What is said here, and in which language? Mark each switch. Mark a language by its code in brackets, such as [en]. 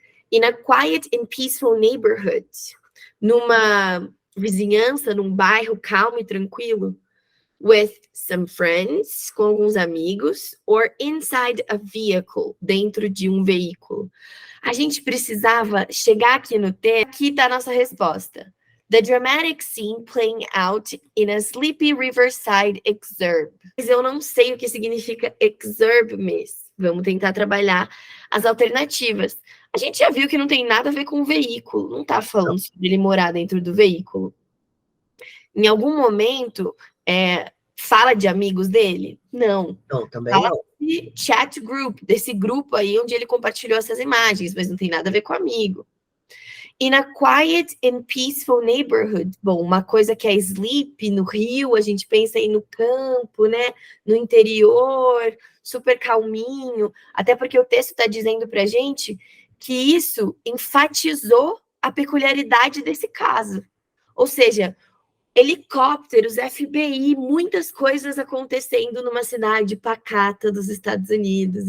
[en] In a quiet and peaceful neighborhood, [pt] numa vizinhança, num bairro calmo e tranquilo, [en] with some friends, [pt] com alguns amigos, [en] or inside a vehicle, [pt] dentro de um veículo. A gente precisava chegar aqui no texto, aqui está a nossa resposta. [en] The dramatic scene playing out in a sleepy riverside exurb. [pt] Mas eu não sei o que significa exurb, Miss. Vamos tentar trabalhar as alternativas. A gente já viu que não tem nada a ver com o veículo, não está falando sobre ele morar dentro do veículo. Em algum momento, fala de amigos dele? Não. Não, também fala não. De chat group, desse grupo aí onde ele compartilhou essas imagens, mas não tem nada a ver com amigo. [en] In a quiet and peaceful neighborhood. [pt] Bom, uma coisa que é sleep, no Rio, a gente pensa aí no campo, né? No interior, super calminho. Até porque o texto está dizendo pra gente que isso enfatizou a peculiaridade desse caso. Ou seja, helicópteros, FBI, muitas coisas acontecendo numa cidade pacata dos Estados Unidos.